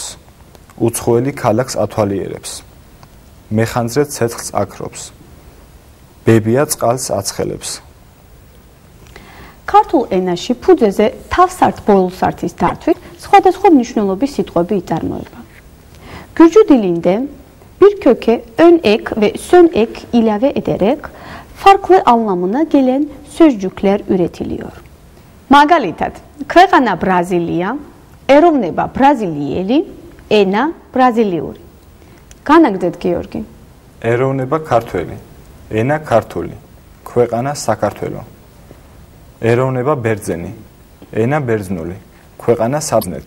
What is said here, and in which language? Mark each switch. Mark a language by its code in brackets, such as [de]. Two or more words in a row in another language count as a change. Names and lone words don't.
[ka] უცხოელი ქალაქს ათვალიერებს. მეხანძრე ცეცხლს აქრობს. ბებია წყალს აცხელებს. ქართულ ენაში ფუძეზე თავსართ ბოლოსართის დართვით სხვადასხვა მნიშვნელობის sitqobi იწარმოება. [tr] Gürcü dilinde bir köke ön ek ve sön ek ilave ederek farklı anlamına gelen sözcükler üretiliyor. [ka] Მაგალითად, ქვეყანა ბრაზილია, ეროვნება ბრაზილიელი, ენა ბრაზილიური. განაგრძეთ გიორგი. ეროვნება ქართველი, ენა ქართული, ქვეყანა საქართველო. ეროვნება ბერძენი, ენა ბერძნული, ქვეყანა საბერძნეთი.